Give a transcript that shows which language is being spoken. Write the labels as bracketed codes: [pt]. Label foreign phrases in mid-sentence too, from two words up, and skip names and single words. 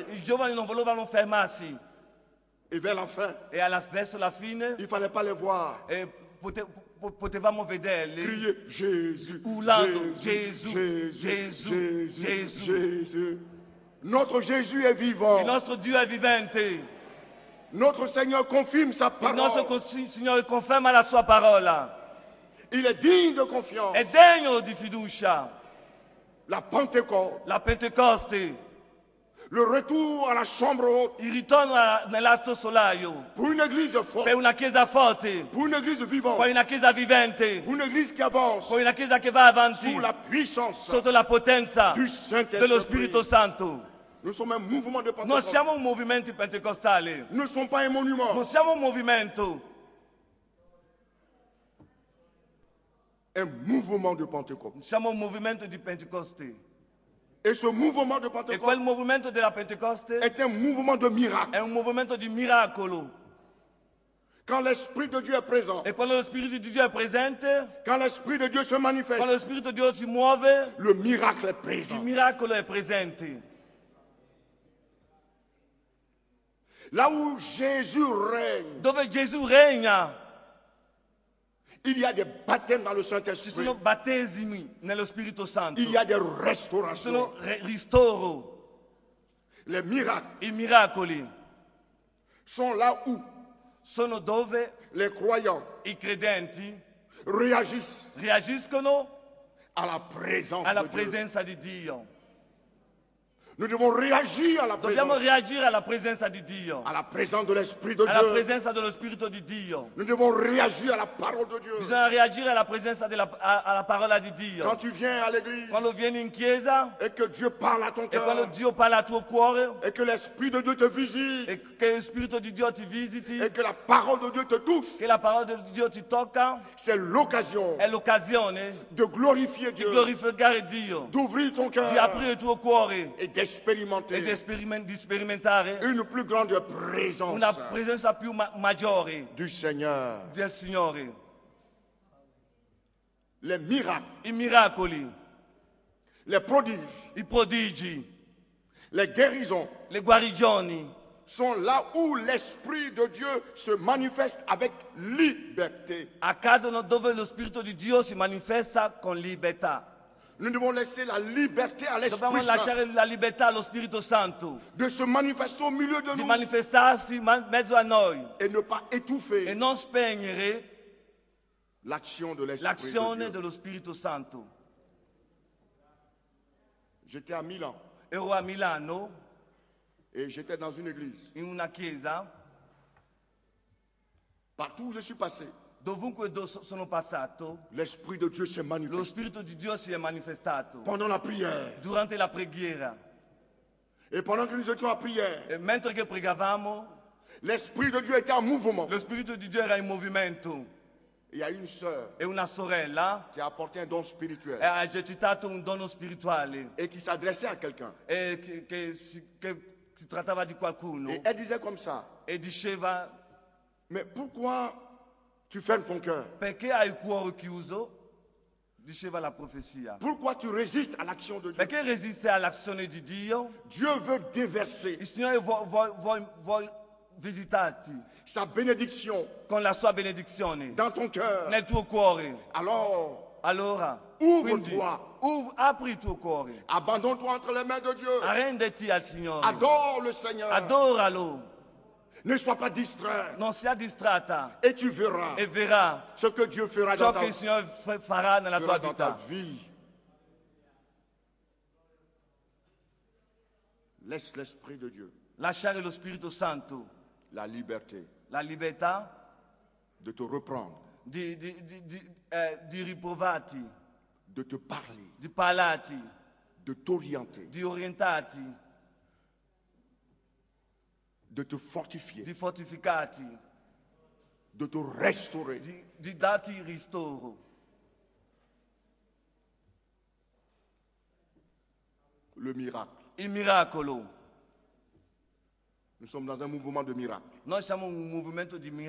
[it] I giovani non volevano fermarsi [fr] Et vers la fin, [it] e verso la fine [fr] il ne fallait pas les voir [it] potevamo vederli [fr] crier Jésus, [it] urlando [fr] Jésus, [it] Gesù, [fr] Jésus, [it] Gesù, [fr] Jésus, [it] Gesù. [fr] Jésus. Notre Jésus est vivant. [it] Il nostro Dio è vivente. [fr] Notre Seigneur confirme sa [it] Il nostro [fr] parole. [it] Signore conferma la sua parola. [fr] Il est digne de confiance. [it] È degno di fiducia. [fr] La Pentecôte, [it] La Pentecoste, [fr] le retour à la chambre haute [it] il ritorno nell'alto solaio [fr] pour une église forte, [it] per una chiesa forte, [fr] pour une église vivante, [it] poi una chiesa vivente, [fr] pour une église qui avance [it] poi una chiesa che va avanti [fr] sous la puissance [it] sotto la potenza [fr] du [it] dello [fr] Saint-Esprit. [it] Spirito Santo. [fr] Nous sommes un mouvement de [it] Non [fr] Pentecôte. [it] siamo un movimento pentecostale, [fr] Nous ne sommes pas un monument. [it] non siamo un movimento, [fr] Un mouvement de Pentecôte. [it] siamo un movimento di Pentecoste. [fr] Et ce mouvement de [it] E quel [fr] Pentecôte [it] movimento della Pentecoste [fr] est un mouvement de miracle. [it] è un movimento di miracolo. [fr] Quand l'Esprit de Dieu est présent, [it] E quando lo Spirito di Dio è presente, [fr] quand l'Esprit de Dieu se [it] quando lo [fr] manifeste, [it] Spirito di Dio si muove, [fr] le miracle est [it] il [fr] présent. [it] miracolo è presente. [fr] Là où Jésus règne, [it] Dove Gesù regna, [fr] il y a des baptêmes dans le [it] ci [fr] Saint-Esprit. [it] sono battesimi nello Spirito Santo, [fr] Il y a des [it] ci [fr] restaurations. [it] sono ristoro. [fr] Les miracles [it] I miracoli [fr] sont là où [it] sono dove [fr] les croyants [it] i credenti [fr] réagissent [it] reagiscono alla presenza alla di Dio. presenza di Dio. [fr] Nous devons réagir à la [it] Dobbiamo [fr] présence, [it] reagire alla presenza di Dio, [fr] à la présence de l'Esprit de [it] alla [fr] Dieu. [it] presenza dello Spirito di Dio. [fr] Nous devons réagir à la parole de Dieu. [it] Bisogna reagire alla presenza alla parola di [fr] Quand [it] Dio. [fr] tu viens à l'église [it] Quando vieni in chiesa [fr] et que Dieu parle à ton [it] e quando [fr] cœur [it] Dio parla al tuo cuore [fr] et que l'Esprit de Dieu te visite [it] e che lo Spirito di Dio ti visiti, [fr] et que la parole de Dieu te touche, [it] che la parola di Dio ti tocca, [fr] c'est l'occasion [it] è l'occasione [fr] de glorifier [it] di [fr] Dieu, [it] glorificare Dio, [fr] d'ouvrir ton cœur [it] di aprire il tuo cuore [fr] et [it] e [fr] d'expérimenter [it] di sperimentare [fr] une plus grande présence [it] una presenza più maggiore [fr] du Seigneur. [it] del Signore. [fr] Les miracles, [it] I miracoli, [fr] les prodiges, [it] i prodigi, [fr] les guérisons [it] le guarigioni [fr] sont là où l'Esprit de Dieu se manifeste avec liberté. [it] accadono dove lo Spirito di Dio si manifesta con libertà. [fr] Nous devons laisser la liberté à [it] Dobbiamo [fr] l'Esprit Saint [it] lasciare la libertà allo Spirito Santo [fr] de se manifester au milieu de [it] di [fr] nous [it] manifestarsi in mezzo a noi [fr] et ne pas [it] e [fr] étouffer [it] non spegnere [fr] l'action de l'Esprit de [it] l'azione [fr] Dieu. [it] dello Spirito Santo. [fr] J'étais à Milan [it] Ero a Milano [fr] et j'étais dans une église. [it] in una chiesa, [fr] Partout où je suis passé, [it] dovunque sono passato, [fr] l'Esprit de Dieu s'est [it] lo [fr] manifesté. [it] Spirito di Dio si è manifestato [fr] Pendant la prière. [it] durante la preghiera. [fr] Et pendant que nous étions à prière, [it] E mentre che pregavamo, [fr] l'Esprit de Dieu était en mouvement. [it] lo Spirito di Dio era in movimento [fr] Il y a une sœur [it] e una sorella [fr] qui a apporté un don spirituel [it] ha esercitato un dono spirituale [fr] et qui s'adressait à quelqu'un. [it] e che si trattava di qualcuno [fr] Et elle disait comme ça, [it] e diceva: [fr] mais pourquoi tu fermes ton cœur? [it] perché hai il cuore chiuso? Diceva la profezia. [fr] Pourquoi tu résistes à l'action de Dieu? [it] Perché resiste all'azione di Dio? [fr] Dieu veut déverser [it] Il Signore vuole visitarti [fr] sa bénédiction [it] con la sua benedizione [fr] dans ton cœur. [it] nel tuo cuore. [fr] Alors, [it] Allora, [fr] ouvre-toi, [it] apri il tuo cuore, [fr] abandonne-toi entre les mains de Dieu. [it] arrenditi al Signore, [fr] Adore le Seigneur. [it] adoralo, [fr] Ne sois pas distrait. [it] non sia distratta [fr] Et tu verras [it] e verrà [fr] ce que Dieu fera [it] ciò [fr] dans [it] che il Signore farà nella tua [fr] ta [it] vita. [fr] vie. Laisse l'Esprit de Dieu [it] Lasciare lo Spirito Santo, [fr] la liberté [it] la libertà [fr] de te reprendre, [it] di riprovarti, [fr] de te parler, [it] di parlarti, [fr] de t'orienter, [it] di orientarti, [fr] de te fortifier, [it] di fortificarti, [fr] de te restaurer. [it] di darti ristoro. [fr] Le miracle. [it] Il miracolo. [fr] Nous sommes dans un mouvement de miracle. [it] Noi siamo un movimento di miracoli.